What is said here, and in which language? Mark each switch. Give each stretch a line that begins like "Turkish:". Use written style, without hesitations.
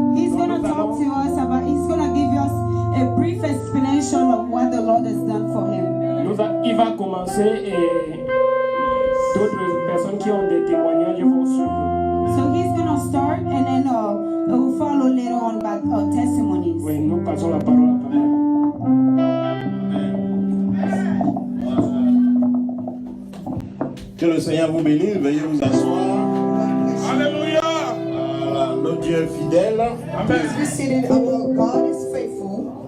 English: He's going to talk to us about, he's going to give us a brief explanation of what the Lord has done for him.
French: Il va commencer et d'autres personnes qui ont des témoignages vont suivre.
English: So he's going to start and then we'll follow later on by testimonies.
French: Oui, nous passons la parole à papa. Que le Seigneur vous bénisse, veuillez vous asseoir. Alléluia. Voilà, notre Dieu est fidèle.
English: Please be seated. Our God is faithful.